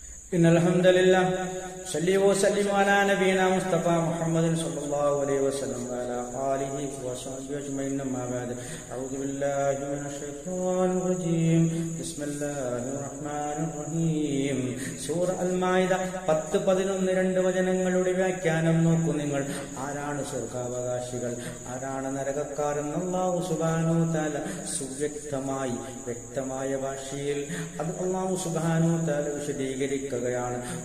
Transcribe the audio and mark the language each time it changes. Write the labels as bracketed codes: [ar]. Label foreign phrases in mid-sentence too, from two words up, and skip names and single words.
[ar] إن الحمد لله صلي وسلم على نبينا مصطفى محمد صلى الله عليه وسلم وعلى آله وصحبه أجمعين أما بعد أعوذ بالله من الشيطان الرجيم بسم الله الرحمن الرحيم [ml] സൂറ അൽ-മാഇദ 10-11 വചനങ്ങളുടെ വ്യാഖ്യാനം നോക്കൂ നിങ്ങൾ. ആരാണ് സ്വർഗാവകാശികൾ, ആരാണ് നരകക്കാരൻ? അല്ലാഹു [ar] سبحانه وتعالى [ml] വ്യക്തമായ ഭാഷയിൽ അത് അല്ലാഹു [ar] سبحانه وتعالى [ml] വിശദീകരിക്കുകയാണ്.